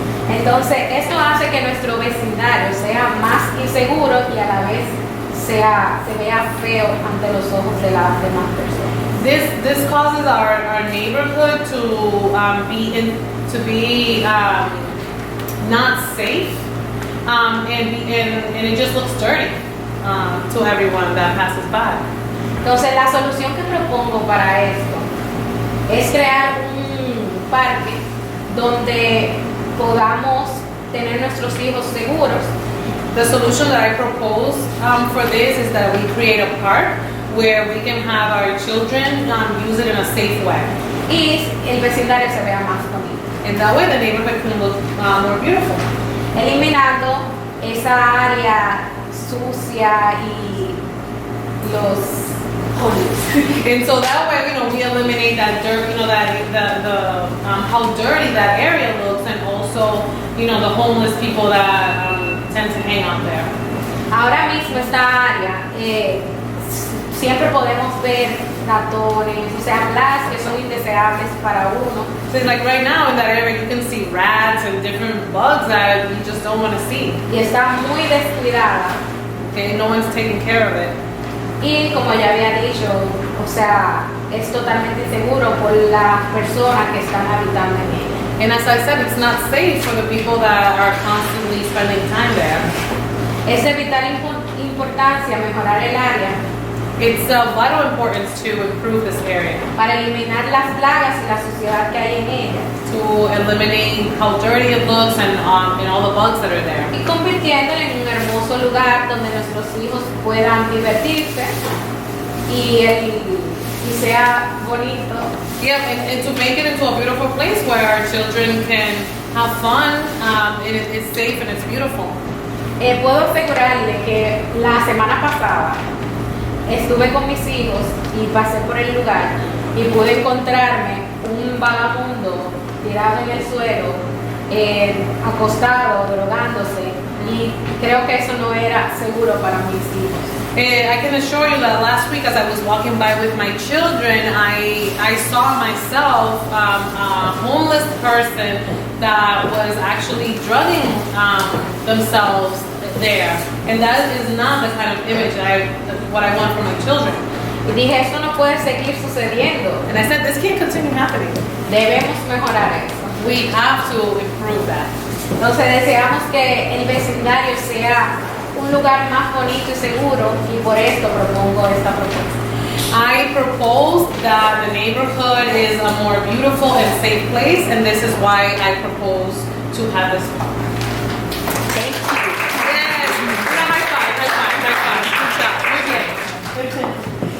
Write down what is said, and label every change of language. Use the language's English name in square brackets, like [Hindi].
[Spanish] Entonces, esto hace que nuestro vecindario sea más inseguro y a la vez se vea feo ante los ojos de las demás personas. [English] This causes our neighborhood to be not safe, and it just looks dirty to everyone that passes by. [Spanish] Entonces, la solución que propongo para esto es crear un parque donde podamos tener nuestros hijos seguros. [English] The solution that I propose for this is that we create a park where we can have our children use it in a safe way. [Spanish] Y el vecindario se vea más bonito. [English] And that way the neighborhood can look more beautiful. [Spanish] Eliminando esa área sucia y los homeless. [English] And so that way, we eliminate that dirt, that how dirty that area looks, and also, the homeless people that tend to hang out there. [Spanish] Ahora mismo esta área siempre podemos ver ratones, o sea, plagas que son indeseables para uno. [English] So it's like right now in that area you can see rats and different bugs that you just don't want to see. [Spanish] Y está muy descuidada. [English] Okay, no one's taking care of it. [Spanish] Y como ya había dicho, o sea, es totalmente inseguro por las personas que están habitando en ella. [English] And as I said, it's not safe for the people that are constantly spending time there. [Spanish] Es de vital importancia mejorar el área. [English] It's of vital importance to improve this area. [Spanish] Para eliminar las plagas y la suciedad que hay en ella. [English] To eliminate how dirty it looks and all the bugs that are there. [Spanish] Y convirtiéndolo en un hermoso lugar donde nuestros hijos puedan divertirse y sea bonito. [English] Yeah, and to make it into a beautiful place where our children can have fun, and it's safe and it's beautiful. [Spanish] Puedo asegurarle que la semana pasada estuve con mis hijos y pasé por el lugar y pude encontrarme un vagabundo tirado en el suelo, acostado, drogándose, Y creo que eso no era seguro para mis hijos. [English] I can assure you that last week, as I was walking by with my children, I saw myself a homeless person that was actually drugging themselves there, and that is not the kind of image what I want for my children. [Spanish] Y dije, eso no puede seguir sucediendo. [English] And I said, this can't continue happening. [Spanish] Debemos mejorar eso. [English] We have to improve that. [Spanish] Entonces deseamos que el vecindario sea un lugar más bonito y seguro y por esto propongo esta propuesta. [English] I propose that the neighborhood is a more beautiful and safe place, and this is why I propose to have this park. Thank you. Yes, una high five. Good job, [Spanish] muy bien.